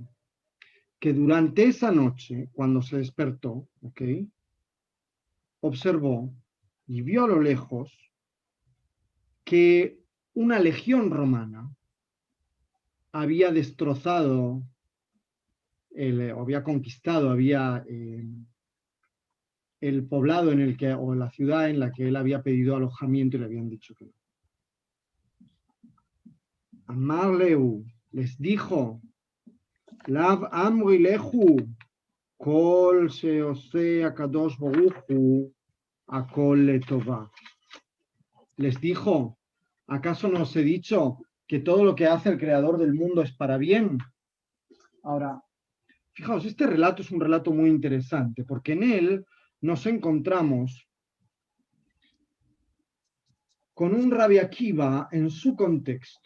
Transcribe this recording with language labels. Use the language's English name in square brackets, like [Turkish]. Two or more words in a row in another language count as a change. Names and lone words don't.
[Spanish] Que durante esa noche, cuando se despertó, ¿ok?, observó y vio a lo lejos que una legión romana había destrozado había conquistado, el poblado en el que, o la ciudad en la que él había pedido alojamiento y le habían dicho que no. Amarleu les dijo, [Aramaic] לאו אמרי להו, [Hebrew] כל שעושה הקדוש ברוכו הכל לטובה. [Spanish] Les dijo, ¿acaso no os he dicho que todo lo que hace el creador del mundo es para bien? Ahora, fijaos, este relato es un relato muy interesante, porque en él nos encontramos con un Rabbi Akiva en su contexto.